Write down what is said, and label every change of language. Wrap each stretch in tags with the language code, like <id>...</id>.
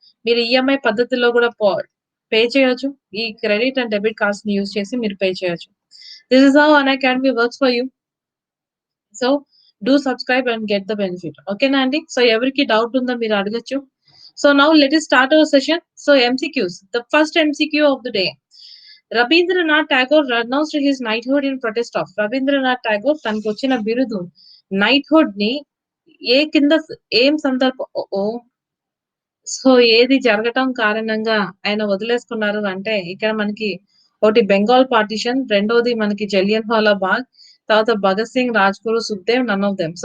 <te>మీరు ఈఎంఐ పద్ధతిలో కూడా పే చేయొచ్చు. ఈ క్రెడిట్ అండ్ డెబిట్ కార్డ్స్‌ని యూజ్ చేసి మీరు పే చేయొచ్చు.</te> <en>This is how Unacademy works for you. So, do subscribe and get the benefit.</en> <te>ఓకేనా అండి? సో, ఎవరికి డౌట్ ఉందో మీరు అడగొచ్చు.</te> <en>So, now let us start our session. So, MCQs. The first MCQ of the day. Rabindranath Tagore renounced his knighthood in protest of.</en> <te>Rabindranath Tagore తనకొచ్చిన బిరుదు నైట్‌హుడ్‌ని ఏ కింద ఏం ఓహ్! So, ఏది జరగటం కారణంగా ఆయన వదిలేసుకున్నారు అంటే, ఇక్కడ మనకి ఒకటి బెంగాల్ పార్టిషన్, రెండోది మనకి జలియన్‌వాలా బాగ్, తర్వాత Bhagat Singh, Rajguru, Sukhdev</te> <en>None of them.</en>